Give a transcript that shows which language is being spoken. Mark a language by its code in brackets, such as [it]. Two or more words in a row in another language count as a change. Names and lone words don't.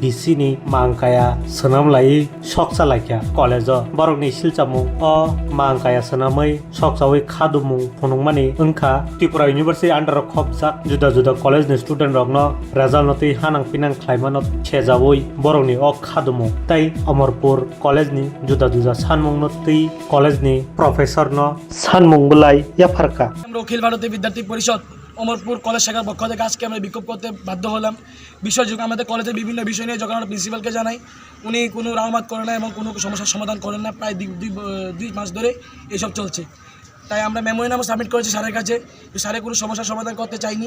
[trp] बीसी नि मांकाया सनामलाई सकसालाइखा कॉलेज बरकनि सिलचामु अ मांकाया सनामै सकसावै खादुमु फनुंमानि ओंखा त्रिपुरा यूनिवर्सिटी अंडर खबजाक जुदा जुदा कॉलेज नि स्टूडेंट रक न रेजाल्ट नतै हानां पिनां ख्लाइमान छेजावै बरकनि अ खादुमु तै अमरपुर कॉलेज नि जुदा जुदा सानमुं नतै कॉलेज नि प्रोफेसर न सानमुं [bn] আমরা অখিল ভারতীয় বিদ্যার্থী পরিষদ অমরপুর কলেজ শাখার পক্ষ থেকে আজকে আমরা বিক্ষোভ করতে বাধ্য হলাম। বিষয়যোগ আমাদের কলেজের বিভিন্ন বিষয় নিয়ে যখন আমরা প্রিন্সিপালকে জানাই, উনি কোনো রাহমাত করেন না এবং কোনো সমস্যার সমাধান করেন না। প্রায় দুই মাস ধরে এসব চলছে। তাই আমরা মেমোরেন্ডাম সাবমিট করেছি স্যারের কাছে, স্যারে কোনো সমস্যার সমাধান করতে চাইনি।